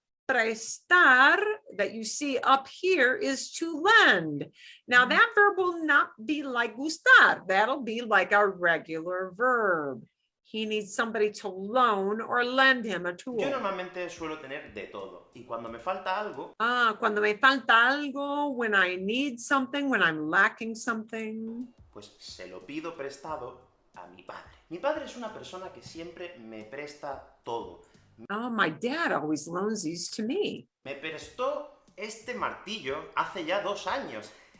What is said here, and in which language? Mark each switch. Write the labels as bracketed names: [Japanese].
[English] Prestar that you see up here is to lend. Now that verb will not be like gustar. That'll be like a regular verb. He needs somebody to loan or lend him a tool. [Spanish] Yo normalmente suelo tener de todo y cuando me falta algo, Cuando me falta algo, [English] when I need something, when I'm lacking something. [Spanish] pues se lo pido prestado a mi padre. Mi padre es una persona que siempre me presta todo. [English] My dad always loans these to me. [Spanish] Me prestó este martillo hace ya 2 años.